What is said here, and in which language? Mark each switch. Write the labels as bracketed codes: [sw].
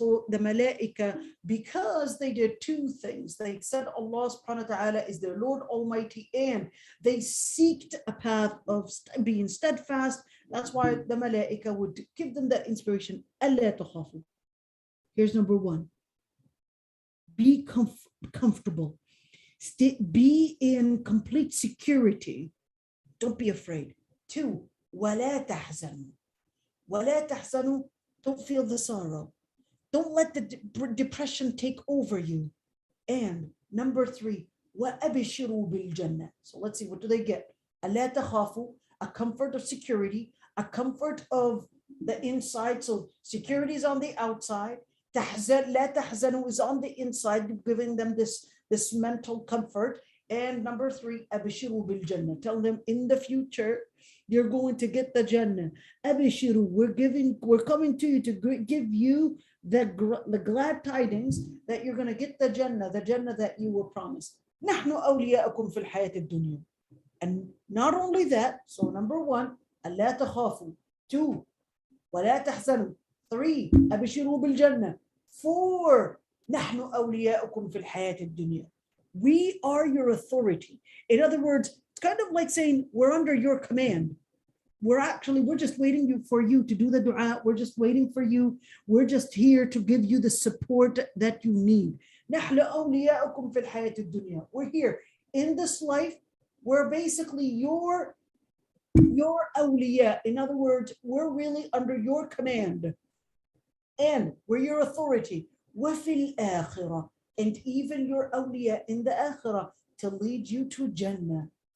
[en] So the malaika, because they did two things, they said Allah subhanahu wa ta'ala is their Lord Almighty, and they seeked a path of being steadfast. That's why the malaika would give them that inspiration. [ar] Allah takhafu. [en] Here's number one. Be comfortable. Be in complete security. Don't be afraid. [ar] Two, وَلَا تَحْزَنُوا. وَلَا تَحْزَنُوا. [en] Don't feel the sorrow. Don't let the depression take over you. And number three, [ar] وَأَبِشِرُوا بِالْجَنَّةِ. [en] So let's see, what do they get? [ar] أَلَا تَخَافُوا, [en] a comfort of security, a comfort of the inside. So security is on the outside. [ar] لا تحزنوا [en] is on the inside, giving them this mental comfort. And number three, [ar] أبشروا بالجنة. [en] Tell them in the future you're going to get the Jannah. أبشروا, we're coming to you to give you the glad tidings that you're going to get the Jannah that you were promised. [ar] نحن أولياؤكم في الحياة الدنيا. [en] And not only that, so number one, [ar] ألا تخافوا. [en] Two, [ar] ولا تحزنوا. [en] Three, [ar] أبشروا بالجنة. Four, نحن أولياؤكم في الحياة الدنيا. [en] We are your authority. In other words, it's kind of like saying we're under your command. We're just waiting for you to do the dua. We're just waiting for you. We're just here to give you the support that you need. [ar] نحن أولياؤكم في الحياة الدنيا. [en] We're here in this life. We're basically your awliya. In other words, we're really under your command. And we're your authority. [ar] وَفِي الْآخِرَةِ. [en] And even your awliya in the akhirah, to lead you to Jannah.